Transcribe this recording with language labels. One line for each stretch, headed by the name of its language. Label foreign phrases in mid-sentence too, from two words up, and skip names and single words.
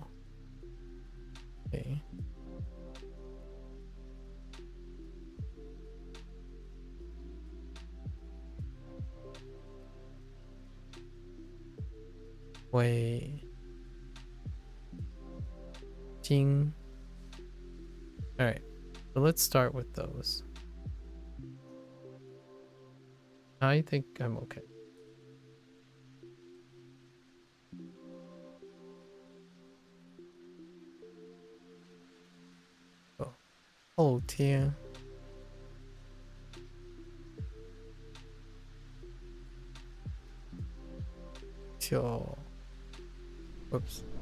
English: Okay. Wei Jing. Alright, so let's start with those. I think I'm okay. Oh, 后天. Whoops.